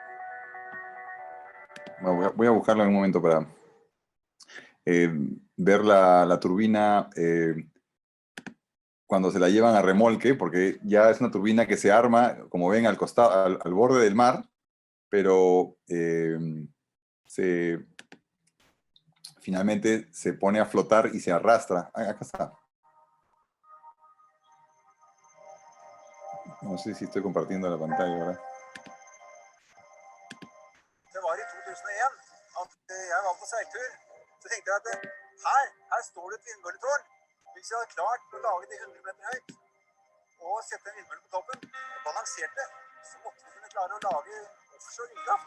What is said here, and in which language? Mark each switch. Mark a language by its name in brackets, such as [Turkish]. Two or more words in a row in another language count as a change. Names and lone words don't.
[Spanish] Bueno, voy a buscarlo en un momento para ver la turbina cuando se la llevan a remolque, porque ya es una turbina que se arma, como ven, al costado, al borde del mar, pero finalmente se pone a flotar y se arrastra. Acá está. No sé si estoy compartiendo la pantalla, ¿verdad? [Norwegian] Det var i 2001 at jeg var på seiltur. Så tenkte jeg at her står det et vindmølletårn. Hvis jeg hadde klart å lage det 100 meter høyt og sette en vindmølle på toppen og balansert det, så måtte vi kunne klare å lage offshore vindkraft.